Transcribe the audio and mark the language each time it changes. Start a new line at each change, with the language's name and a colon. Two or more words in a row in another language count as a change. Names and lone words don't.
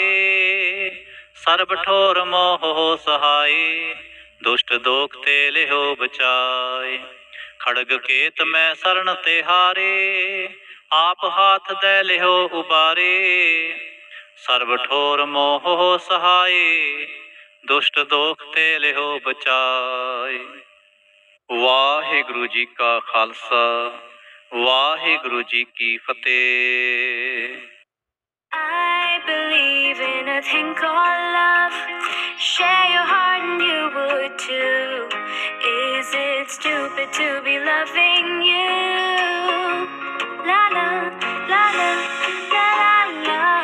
Braj: सर्ब ठोर मोह हो सहाय, दुष्ट दोख ते लिहो बचाए। खड़ग केत मैं शरण तिहारे, आप हाथ दे लिहो उबारे। सर्ब ठोर मोह हो सहाय, दुष्ट दोख ते लिहो बचाए।
Punjabi: ਵਾਹਿਗੁਰੂ ਜੀ ਕਾ ਖਾਲਸਾ, ਵਾਹਿਗੁਰੂ ਜੀ ਕੀ ਫਤਿਹ।
English: I believe in a thing called love. Share your heart and you would too. Is it stupid to be loving you? La la, la la, la la la.